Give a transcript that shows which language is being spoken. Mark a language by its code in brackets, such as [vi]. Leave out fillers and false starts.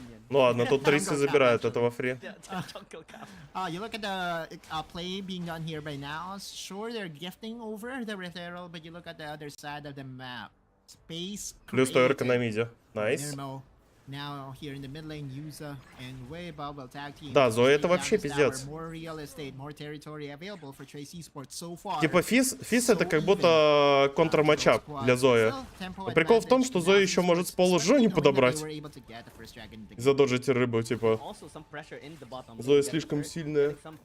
[ru] Ну ладно, тут трейсы забирают этого фри. [en] You look at the play being done here by NAOS. Sure, they're gifting over the referral, but you look at the other side of the map. Space [ru] Плюс товерка на миде. Найс. [en] Now here in the mid lane, Yuza and Weiba will tag team. [ru] Да, Зоя это вообще пиздец. [en] More real estate, more territory available for Trace Esports so far. [ru] Типа физ это как будто контр-матчап для Зои. Но прикол в том, что Зоя еще может с пола Жони подобрать. Задоджить рыбу, типа. Зоя слишком сильная.